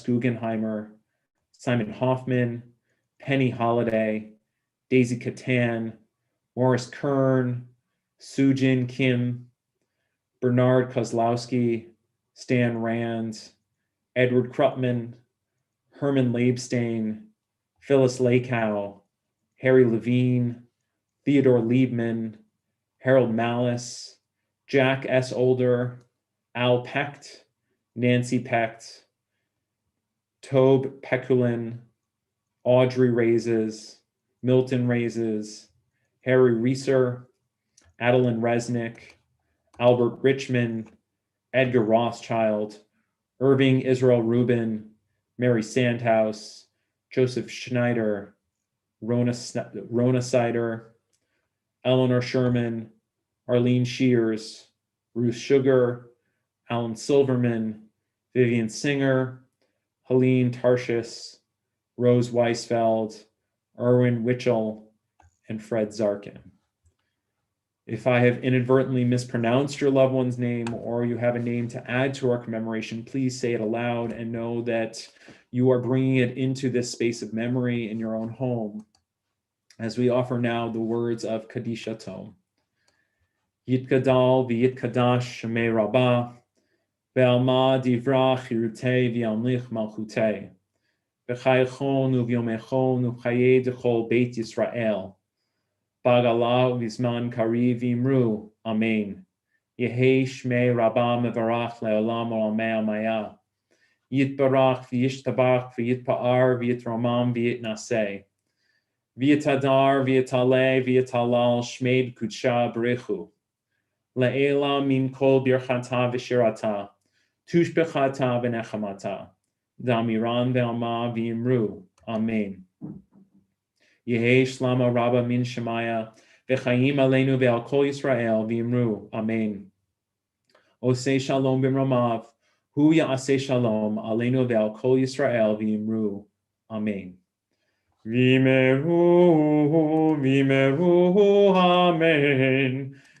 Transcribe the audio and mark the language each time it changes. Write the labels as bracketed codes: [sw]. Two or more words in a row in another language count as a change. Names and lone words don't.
[en] Guggenheimer, Simon Hoffman, Penny Holliday, Daisy Catan, Morris Kern, Sujin Kim, Bernard Kozlowski, Stan Rand, Edward Krupman, Herman Leibstein, Phyllis Lakow, Harry Levine, Theodore Liebman, Harold Malice, Jack S. Older, Al Pecht, Nancy Pecht, Tobe Pekulin, Audrey Raises, Milton Raises, Harry Reeser, Adeline Resnick, Albert Richmond, Edgar Rothschild, Irving Israel Rubin, Mary Sandhouse, Joseph Schneider, Rona Sider, Eleanor Sherman, Arlene Shears, Ruth Sugar, Alan Silverman, Vivian Singer, Helene Tarshis, Rose Weisfeld, Erwin Witchell, and Fred Zarkin. If I have inadvertently mispronounced your loved one's name or you have a name to add to our commemoration, please say it aloud and know that you are bringing it into this space of memory in your own home as we offer now the words of Kadisha Tom. [arc] יתגדל ויתקדש שמה רבא בעלמא די ברא כרעותה וימליך מלכותה בחייכון וביומיכון ובחיי דכל בית ישראל, בעגלא ובזמן קריב ואמרו אמן. יהא שמה רבא מברך לעלם עלמי עלמיא יתברך וישתבח ויתפאר ויתרומם ויתנשא ויתהדר ויתעלה ויתהלל שמה דקדשא בריך הוא לעלא מן כל ברכתא ושירתא תשבחתא ונחמתא דאמירן בעלמא ואמרו אמן. יהא שלמא רבא מן שמיא וחיים עלינו ועל כל ישראל ואמרו אמן. [he] עשה שלום במרומיו הוא יעשה שלום עלינו ועל כל ישראל ואמרו, Amen. ואמרו ואמרו אמן.